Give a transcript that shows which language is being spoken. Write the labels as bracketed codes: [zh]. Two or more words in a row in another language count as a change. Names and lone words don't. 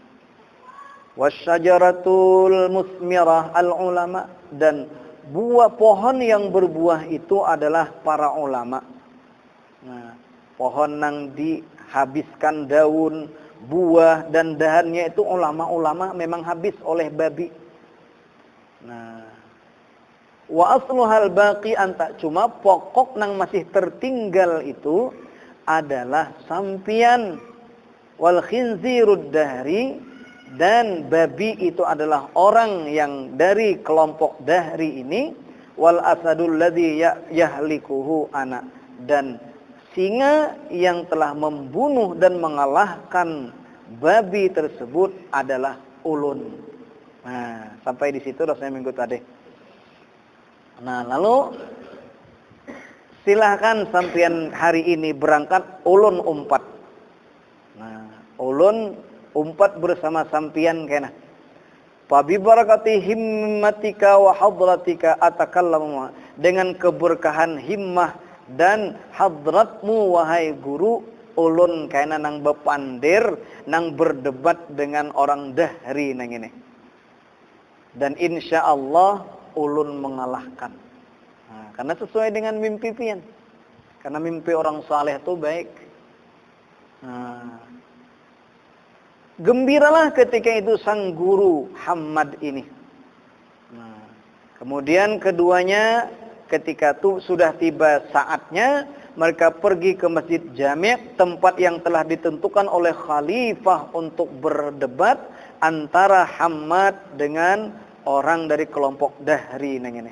[ar] Wasyajaratul musmirah al-ulama, [id] dan buah pohon yang berbuah itu adalah para ulama. Nah, pohon yang dihabiskan daun, buah dan dahannya itu ulama-ulama memang habis oleh babi. Nah, [ar] wa asluhal baqi anta, [bjn] cuma pokok nang masih tertinggal itu adalah sampian. [ar] Wal khinzirud dahri, [id] dan babi itu adalah orang yang dari kelompok dahri ini. [ar] Wal asadul ladzi yahlikuhu ana, [bjn] dan singa yang telah membunuh dan mengalahkan babi tersebut adalah ulun. Nah, sampai di situ rasanya minggu tadi. Nah, lalu silahkan sampean hari ini berangkat, ulun umpat. Nah, ulun umpat bersama sampean kena. [ar] Fa bi barakati himmatika wa hadratika atakallamu, [bjn] dengan keberkahan himmah dan hadratmu wahai guru, ulun kena nang bepandir, nang berdebat dengan orang dahri nang ini. [id] Dan insya Allah ulun mengalahkan. [bjn] Nah, karena sesuai dengan mimpi pian. Karena mimpi orang saleh itu baik. [id] Nah, gembiralah ketika itu sang guru Hammad ini. Nah, kemudian keduanya ketika itu sudah tiba saatnya, mereka pergi ke Masjid Jami', tempat yang telah ditentukan oleh khalifah untuk berdebat antara Hammad dengan orang dari kelompok dahri nang ini.